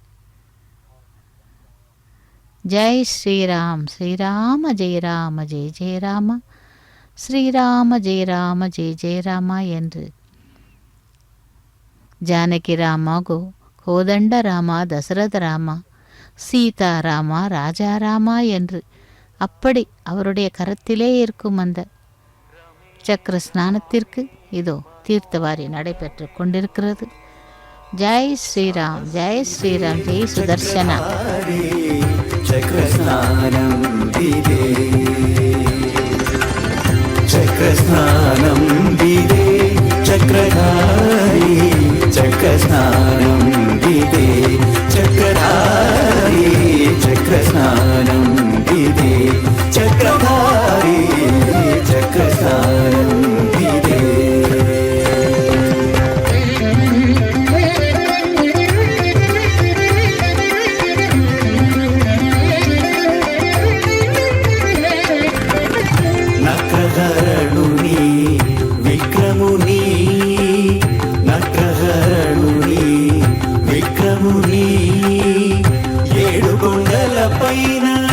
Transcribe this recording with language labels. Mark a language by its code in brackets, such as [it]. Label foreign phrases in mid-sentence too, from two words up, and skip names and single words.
[ta] ஜெய் ஸ்ரீராம், ஸ்ரீராம ஜெய ராம ஜெய ஜெய ராம, ஸ்ரீராம ஜெய ராம ஜெய ஜெய ராமா என்று ஜானகி ராமா, கோதண்ட ராமா, தசரத ராமா, சீதா ராமா, ராஜா ராமா என்று அப்படி அவருடைய கரத்திலே இருக்கும் அந்த சக்கர ஸ்நானத்திற்கு இதோ தீர்த்தவாரி நடைபெற்று கொண்டிருக்கிறது. ஜெய் ஸ்ரீராம், ஜெய் ஸ்ரீராம், ஜெய் சுதர்சனா. [te] చక్రస్నానం విదే చక్రధారీ, చక్రస్నానం విదే చక్రధారీ, చక్రస్నానం విదే చక్రధారీ, చక్రస్నానం విదే. నక్రహరణుని విక్రముని, నక్రహరణుని విక్రముని, ఏడు కొండల పైన